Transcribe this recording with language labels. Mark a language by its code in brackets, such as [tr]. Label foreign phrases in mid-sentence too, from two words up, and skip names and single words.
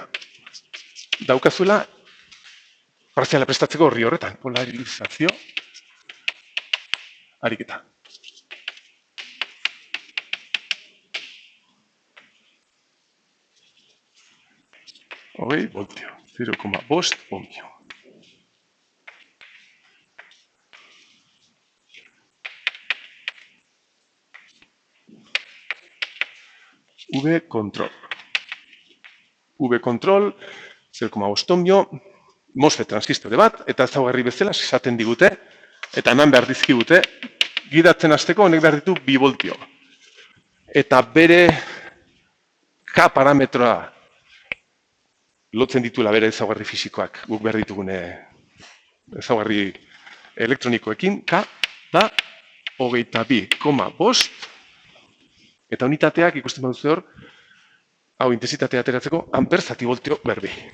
[eu] Daukazuela, parziala prestatzeko horri horretan. Polarizazio ariketa. Hogei voltio, 0,5 ohmio. V-control. V-control, 0,5 ohmio, MOSFET transistore bat, eta ezaugarri bezala esaten digute, eta eman behar dizkigute, gidatzen hasteko honek behar ditu 2 voltio. Eta bere K parametroa lotzen dituela bere ezaugarri fisikoak, guk behar ditugune ezaugarri elektronikoekin, K da 22,5, eta unitateak ikusten baduzu hor, hau intensitatea ateratzeko, amper zativoltio berbi.